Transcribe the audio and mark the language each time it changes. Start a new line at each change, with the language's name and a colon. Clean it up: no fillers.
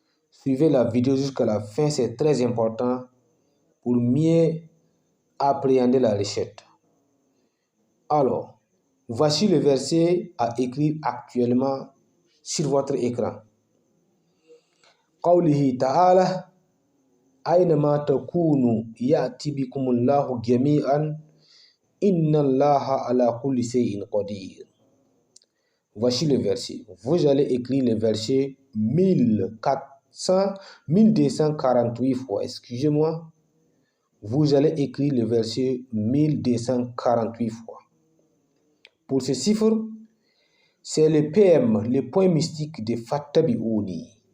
French: Suivez la vidéo jusqu'à la fin, c'est très important pour mieux appréhender la recette. Alors, voici le verset à écrire actuellement sur votre écran.
Arabic: قوله تعالى أينما تكونوا يأتي بكم الله جميعا إن الله على كل شيء قدير.
French: Voici le verset. Vous allez écrire le verset 1248 fois. Excusez-moi. Vous allez écrire le verset 1248 fois. Pour ce chiffre, c'est le PM, le point mystique de Fattabi'ouni.